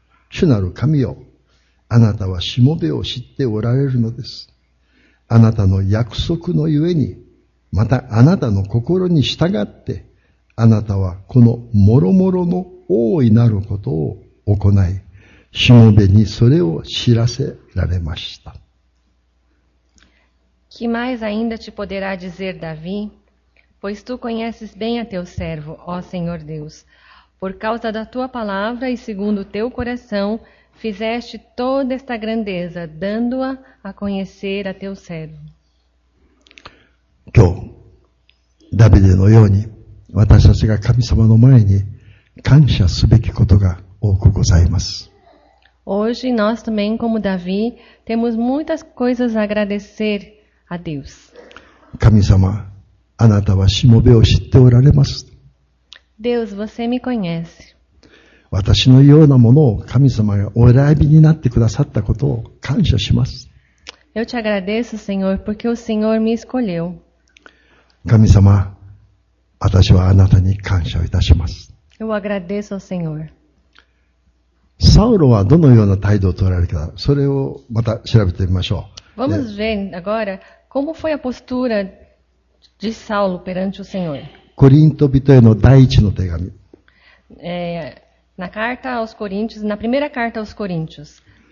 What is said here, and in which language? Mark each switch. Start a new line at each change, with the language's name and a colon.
Japanese: 主なる神よ、あなたはしもべを知っておられるのです。あなたの約束のゆえに、またあなたの心に従って、あなたはこのもろもろの大いなることを行い、しもべにそれを知らせられました。
Portuguese: Que mais ainda te poderá dizer Davi? Pois tu conheces bem a teu servo, ó Senhor Deus. Por causa da tua palavra e segundo o teu coração, fizeste toda esta grandeza, dando-a a conhecer a teu servo.
Japanese: 今日、ダビデのように、私たちが神様の前に感謝すべきことが多くございます。
Portuguese: Hoje nós também, como Davi, temos muitas coisas a agradecer a Deus.
Japanese: 神様、あなたはしもべを知っておられます。
Portuguese: Deus, você me conhece.
Japanese: 私のようなものを神様がお選びになってくださったことを感謝します。
Portuguese: Eu te agradeço, Senhor, porque o Senhor me escolheu.
Japanese: 神様、私はあなたに感謝をいたします。
Portuguese: Eu agradeço ao Senhor.
Japanese: サウロはどのような態度を取られたか、それをまた調べてみましょう。
Portuguese: Vamos ver agora como foi a postura de Saulo perante o Senhor.
Japanese: コリント人への第一の手紙。
Portuguese: Na carta aos Coríntios, na primeira carta aos Coríntios,